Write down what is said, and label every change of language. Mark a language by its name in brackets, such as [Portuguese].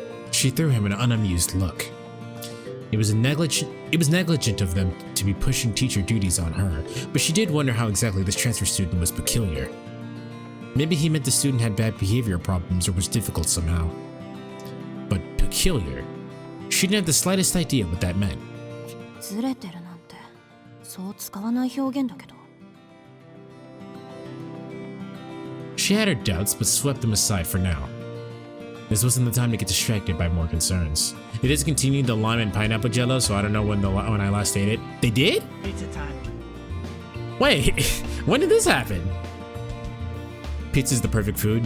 [English] She threw him an unamused look. It was negligent of them to be pushing teacher duties on her, but she did wonder how exactly this transfer student was peculiar. Maybe he meant the student had bad behavior problems or was difficult somehow. But peculiar? She didn't have the slightest idea what that meant. [Japanese] ずれてるなんてそう使わない表現だけど。 [English] She had her doubts, but swept them aside for now. This wasn't the time to get distracted by more concerns. They discontinued the lime and pineapple Jello, so I don't know when I last ate it. They did? Pizza time. Wait, when did this happen? Pizza's the perfect food.